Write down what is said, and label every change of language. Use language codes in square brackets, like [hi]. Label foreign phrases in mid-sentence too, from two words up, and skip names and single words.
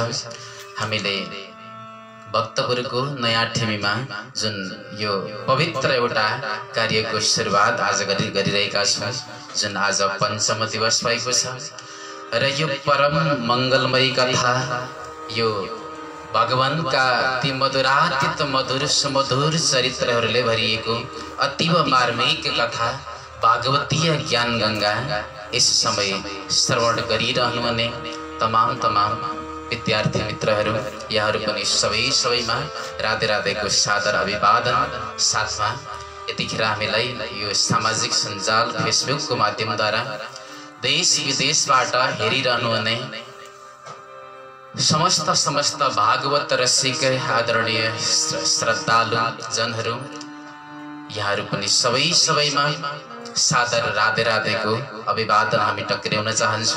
[ne] हामीले भक्तपुरको नयाँ ठेमीमा जुन यो पवित्र एउटा कार्यको सुरुवात आज गरिरहेका छौँ, जुन आज पञ्चम दिवस भएको छ र यो परम मंगलमयी कथा यो भगवानका ती मधुरातीत मधुर सुमधुर चरित्रहरूले भरिएको अतीव मार्मिक कथा भागवतीय ज्ञान गंगा [hi] इस समय [ne] श्रवण गरिरहनुहुने तमाम विद्यार्थी मित्रहरू यहाँहरू पनि सबैमा राधे राधेको सादर अभिवादन। साथमा यतिखेर हामीलाई यो सामाजिक सञ्जाल फेसबुकको माध्यमद्वारा देश विदेशबाट हेरिरहनुहुने समस्त भागवत रसिक आदरणीय श्रद्धालु जनहरू यहाँहरू पनि सबैमा सादर राधे राधेको अभिवादन हामी टक्र्याउन चाहन्छौँ।